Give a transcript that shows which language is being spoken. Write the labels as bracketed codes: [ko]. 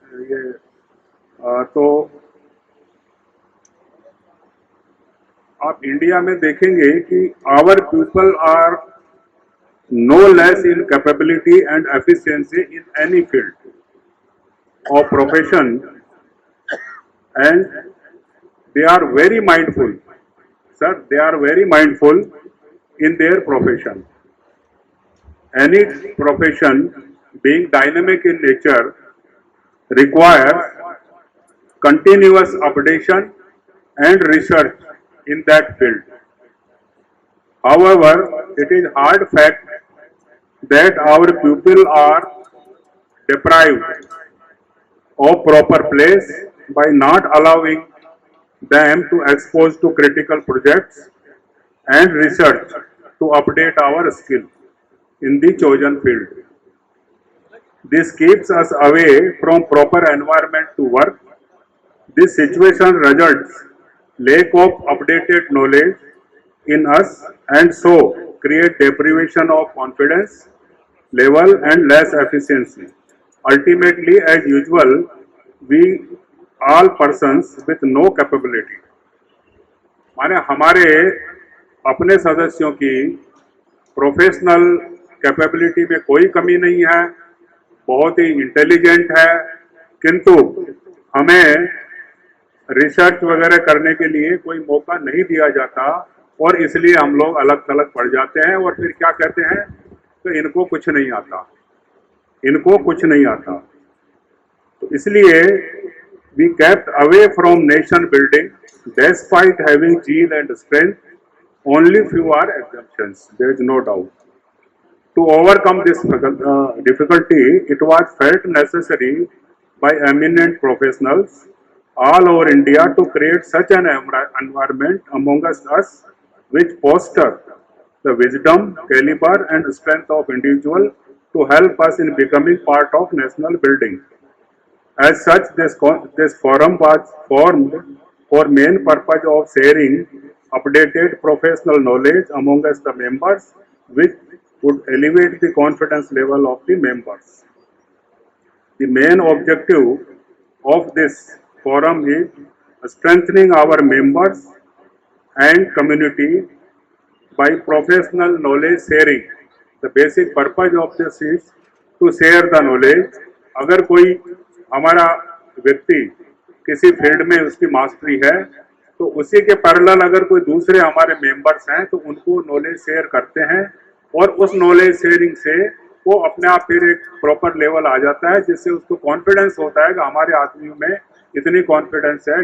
[hi] ये तो आप इंडिया में देखेंगे कि [en] Our people are no less in capability and efficiency in any field of profession and they are very mindful, sir, they are very mindful in their profession. Any profession being dynamic in nature requires continuous updation and research in that field. However, it is hard fact that our people are deprived of proper place by not allowing them to expose to critical projects and research to update our skill in the chosen field. This keeps us away from proper environment to work. This situation results lack of updated knowledge in us and so create deprivation of confidence level and less efficiency. Ultimately, as usual, we all persons with no capability, [hi] माने हमारे अपने सदस्यों की professional capability में कोई कमी नहीं है, बहुत ही इंटेलिजेंट है, किंतु हमें रिसर्च वगैरह करने के लिए कोई मौका नहीं दिया जाता और इसलिए हम लोग अलग थलग पड़ जाते हैं और फिर क्या कहते हैं तो इनको कुछ नहीं आता, इनको कुछ नहीं आता। तो इसलिए [en] we kept away from nation building despite having zeal and strength. Only few are exemptions, there is no doubt. To overcome this difficulty, it was felt necessary by eminent professionals all over India to create such an environment amongst us which foster the wisdom, caliber and strength of individual to help us in becoming part of national building. As such, this forum was formed for main purpose of sharing updated professional knowledge amongst the members, which would elevate the confidence level of the members. The main objective of this forum is strengthening our members and community by professional knowledge sharing. The basic purpose of this is to share the knowledge. [hi] अगर कोई हमारा व्यक्ति किसी field में उसकी mastery है तो उसी के पैरेलल अगर कोई दूसरे हमारे मेंबर्स हैं तो उनको नॉलेज शेयर करते हैं और उस नॉलेज शेयरिंग से वो अपने आप फिर एक प्रॉपर लेवल आ जाता है जिससे उसको कॉन्फिडेंस होता है कि हमारे आदमियों में इतनी कॉन्फिडेंस है।